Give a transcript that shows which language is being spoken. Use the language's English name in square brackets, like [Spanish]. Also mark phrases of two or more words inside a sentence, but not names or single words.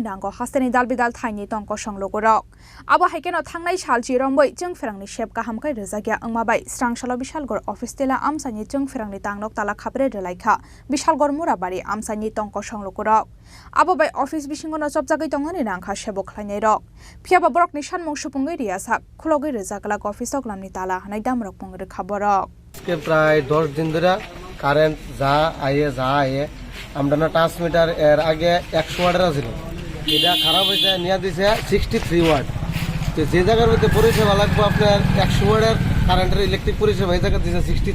[Kok Borok] nango hasteni dalbidal thaini tongko lukurok abo haikeno thangnai salji romboi chwngpherang ni shep kahamkai rwjagya angma bai srangsalo Bishalgarh Office tila amchaini chwngpherang ni tangnok tala khabre rwlaikha Bishalgarh Murabari amchaini tongko lukurok abo bai office bisingo no sobjagoi tongani nangkha sebo khlainai rok phiaba borok ni sanmung supungoi riasa khulogoi rwjagla office oklamni tala hanai damrok pongre khaborok [Bangla] কে প্রায় 10 দিন ধরে কারেন্ট যা আয়ে আমরা না ট্রান্সমিটার এর আগে 100 ওয়াটের ছিল এটা খারাপ হইছে নিয়া দিছে 63 ওয়াট তো যে জায়গার মধ্যে পরিষেবা লাগবে আপনার 100 ওয়াটের কারেন্টের ইলেকট্রিক পরিষেবা এই জায়গা দিছে